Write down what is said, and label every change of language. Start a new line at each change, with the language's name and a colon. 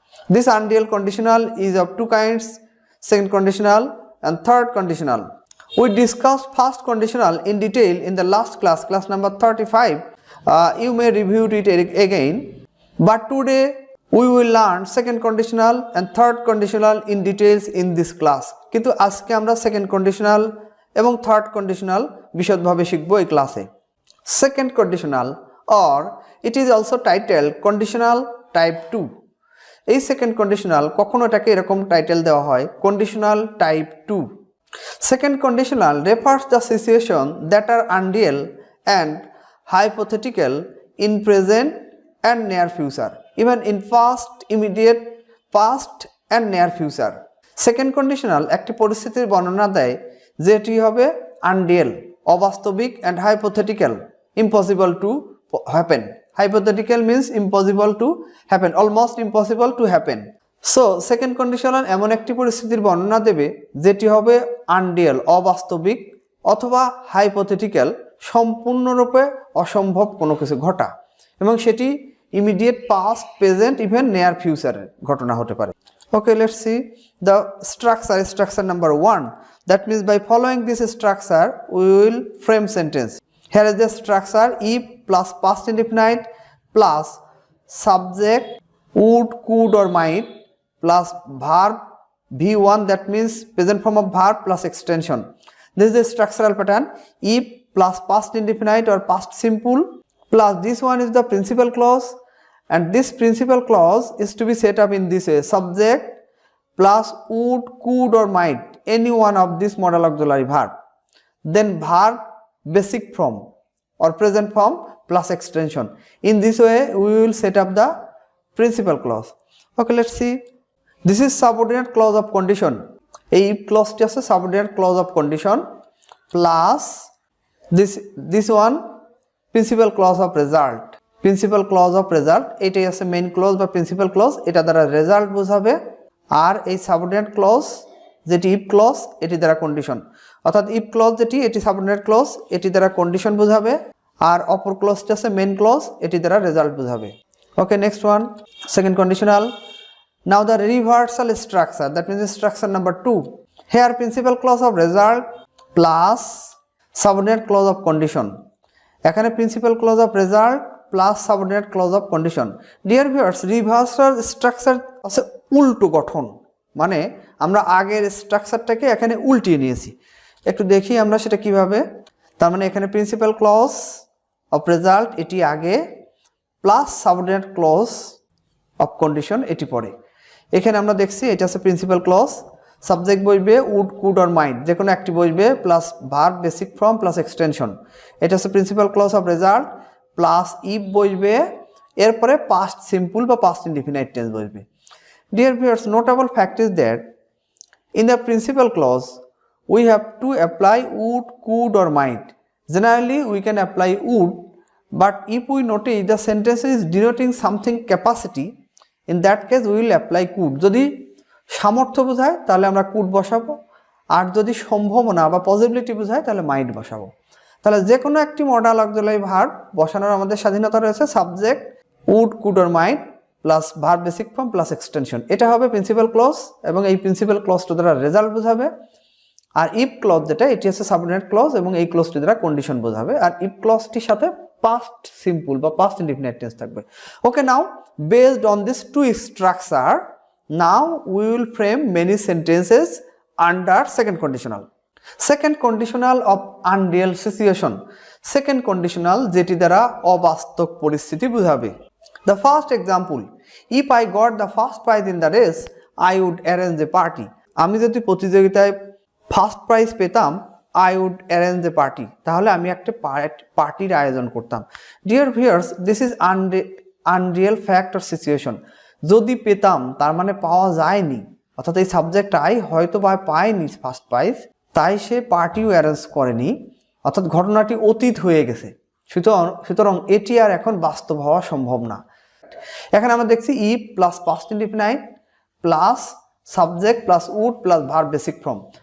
English: This unreal conditional is of 2 kinds, second conditional and third conditional. We discussed first conditional in detail in the last class, class number 35. You may review it again. But today we will learn second conditional and third conditional in details in this class.
Bangla: কিন্তু আজকে আমরা second conditional এবং third conditional বিশদভাবে শিখব এই ক্লাসে.
English: Second conditional, or it is also titled conditional type 2.
Bangla: এই second conditional কখনো এটাকে এরকম টাইটেল দেওয়া হয়, conditional type 2.
English: Second conditional refers the situation that are unreal and hypothetical in present and near future, even in past, immediate past and near future.
Bangla: Second conditional একটি পরিস্থিতির বর্ণনা দেয় যেটি হবে unreal, অবাস্তবিক,
English: and hypothetical, impossible to happen. Hypothetical means impossible to happen, almost impossible to happen.
Bangla: So second conditional এমন একটি পরিস্থিতির বর্ণনা দেবে যেটি হবে unreal, অবাস্তবিক, অথবা hypothetical, সম্পূর্ণরূপে অসম্ভব কোনো কিছু ঘটা, এবং সেটি immediate past, present, even near future ঘটনা হতে পারে.
English: Okay, let's see the structure number 1. That means by following this structure we will frame sentence. Here is the structure: if plus past indefinite plus subject would, could or might plus verb v1, that means present form of verb plus extension. This is the structural pattern. If plus past indefinite or past simple plus this one is the principal clause, and this principal clause is to be set up in this way: subject plus would, could or might, any one of this modal auxiliary verb, then verb basic form or present form plus extension. In this way we will set up the principal clause. Okay, let's see. This is subordinate clause of condition.
Bangla: এই if clause টি আছে
English: subordinate clause of condition plus this one principal clause of result.
Bangla: Principal clause of result এটাই আছে main clause বা principal clause, এটা দ্বারা result বোঝাবে। আর এই subordinate clause যেটি if clause এটি দ্বারা condition, অর্থাৎ if clause যেটি এটি subordinate clause এটি দ্বারা condition বোঝাবে, আর অপর clauseটি আছে main clause এটি দ্বারা result বোঝাবে।
English: Okay, next one, second conditional. Now the reversal structure, that means structure number 2. Here principal clause of result plus subordinate clause of condition. এখানে principal clause of result plus subordinate clause of condition. Dear viewers,
Bangla: reversal structure আছে উল্টো গঠন, মানে আমরা আগের স্ট্রাকচারটাকে এখানে উল্টিয়ে নিয়েছি। একটু দেখি আমরা সেটা কিভাবে। তার মানে এখানে প্রিন্সিপাল ক্লজ অফ রেজাল্ট এটি আগে plus subordinate clause of condition এটি পরে। এখানে আমরা দেখছি এটা আছে প্রিন্সিপাল ক্লজ, সাবজেক্ট বসবে উড, কুড অর মাইট, যে কোনো একটি বসবে plus verb basic form plus extension. এটা আছে principal clause of result plus if বসবে, এরপরে পাস্ট সিম্পল বা পাস্ট ইনডিফিনাইট টেন্স বসবে।
English: Dear viewers, notable fact is that in the principal clause we have to apply would, could or might. Generally we can apply would, but if we notice the sentence is denoting something capacity, in that case we will apply could.
Bangla: যদি সামর্থ্য বোঝায় তাহলে আমরা could বসাবো, আর যদি সম্ভাবনা বা possibility বোঝায় তাহলে might বসাবো। তাহলে যে কোনো একটি মডাল অক্সিলারি ভার্ব বসানোর আমাদের স্বাধীনতা রয়েছে। Subject would, could or might plus verb basic form plus extension, এটা হবে প্রিন্সিপাল ক্লজ, এবং এই প্রিন্সিপাল ক্লজটা দ্বারা রেজাল্ট বোঝাবে। আর ইফ ক্লজ যেটা এটি হচ্ছে সাবঅর্ডিনেট ক্লজ, এবং এই ক্লজটি দ্বারা কন্ডিশন বোঝাবে। আর ইফ ক্লজটির সাথে পাস্ট সিম্পল বা পাস্ট ইনডিফিনিট টেন্স থাকবে।
English: Okay, now based on this two structure now we will frame many sentences under second conditional.
Bangla: Second conditional of Unreal situation, second conditional যেটি দ্বারা অবাস্তব পরিস্থিতি বোঝাবে।
English: The first example, if I got the first prize in the race, I would arrange a party.
Bangla: আমি যদি প্রতিযোগিতায় first prize পেতাম,
English: I would arrange a party,
Bangla: তাহলে আমি একটা পার্টির আয়োজন করতাম।
English: Dear viewers, this is unreal fact or situation.
Bangla: যদি পেতাম তার মানে পাওয়া যায়নি, অর্থাৎ এই সাবজেক্ট আই হয়তো বা পায়নি ফার্স্ট প্রাইজ, তাই সে পার্টিও অ্যারেঞ্জ করেনি, অর্থাৎ ঘটনাটি অতীত হয়ে গেছে। সুতরাং এটি আর এখন বাস্তব হওয়া সম্ভব না। এখানে আমরা দেখছি if plus past indefinite plus subject plus would plus verb basic form.